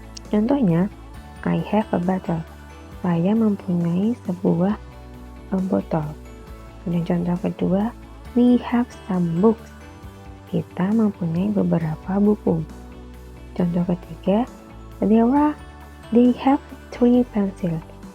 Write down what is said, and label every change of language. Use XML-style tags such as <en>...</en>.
<id>Contohnya,</id> <en>I have a bottle.</en> <id>Saya mempunyai sebuah botol. Kemudian contoh kedua,</id> <en>we have some books.</en> <id>Kita mempunyai beberapa buku. Contoh ketiga,</id> <en>they have 3 pencils.</en>